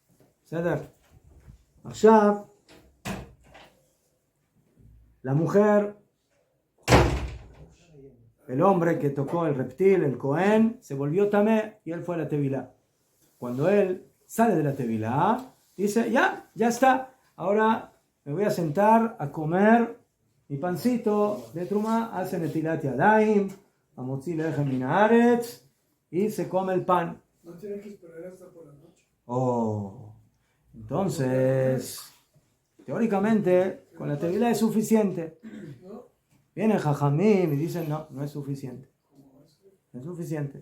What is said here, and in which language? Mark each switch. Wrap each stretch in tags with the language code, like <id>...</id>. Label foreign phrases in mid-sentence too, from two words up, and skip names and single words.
<es>Allá, la mujer, el hombre que tocó el reptil, el Cohen, se volvió tamé y él fue a la tevilá. Cuando él sale de la tevilá, dice, ya está, ahora me voy a sentar a comer mi pancito de truma, hace</es> <he>נטילת ידיים, המוציא לחם מן הארץ,</he> <es>y se come el pan. No tiene que esperar hasta por la noche. Entonces, teóricamente, con la tevilá es suficiente. Vienen Jajamim y dicen, no es suficiente. No es suficiente.</es>